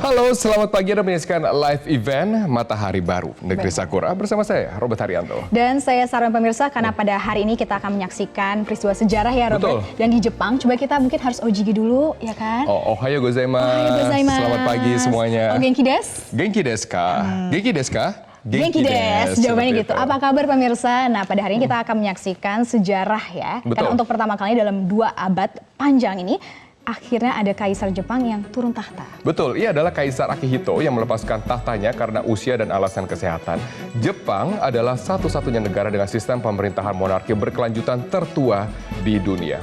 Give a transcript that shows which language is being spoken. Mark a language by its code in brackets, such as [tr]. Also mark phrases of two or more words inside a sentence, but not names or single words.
[id] Halo, selamat pagi. Anda menyaksikan live event Matahari Baru Negeri Sakura bersama saya, Robert Haryanto. Dan saya Sarwan pemirsa, karena pada hari ini kita akan menyaksikan peristiwa sejarah ya Robert. Betul. Dan di Jepang, coba kita mungkin harus ojigi dulu, ya kan? [ja] おはようございます. おはようございます. [id] Selamat pagi semuanya. [ja] 元気です? 元気ですか？元気ですか? 元気です, [id] jawabannya gitu. Itu. Apa kabar pemirsa? Nah, pada hari ini kita akan menyaksikan sejarah ya. Betul. Karena untuk pertama kali dalam 2 abad panjang ini, akhirnya ada kaisar Jepang yang turun tahta. Betul, ia adalah Kaisar Akihito yang melepaskan tahtanya karena usia dan alasan kesehatan. Jepang adalah satu-satunya negara dengan sistem pemerintahan monarki berkelanjutan tertua di dunia.